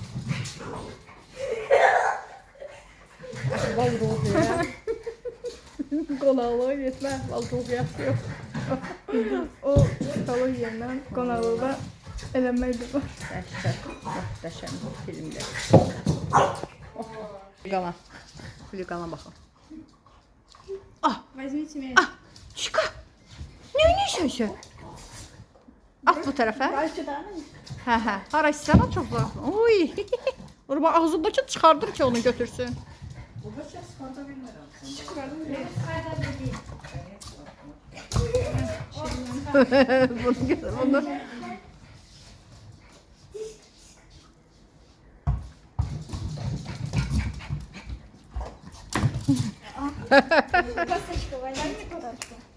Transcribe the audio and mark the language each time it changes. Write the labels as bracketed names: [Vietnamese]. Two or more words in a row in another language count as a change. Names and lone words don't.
[Azerbaijani] Əhval ruhiyyə. Qonaqlığa getmə əhval ruhiyyəsi yox. O psixologiya qonaqlıqda eləmək də var. Dəhşət, möhtəşəm filmdir. Qalan. Qalan baxın. [Russian] Возьмите меня. [Azerbaijani] Chica! Ne oynayırsan sen? At bu tarafa. [Russian] Дальше, да? [Azerbaijani] Hə. Hara istəyirsən [Turkish] çok zor. [Azerbaijani] Oy. Orada ağzındakı çıxardır ki onu götürsün. Bunu [Russian] Косточку возьмите куда-то.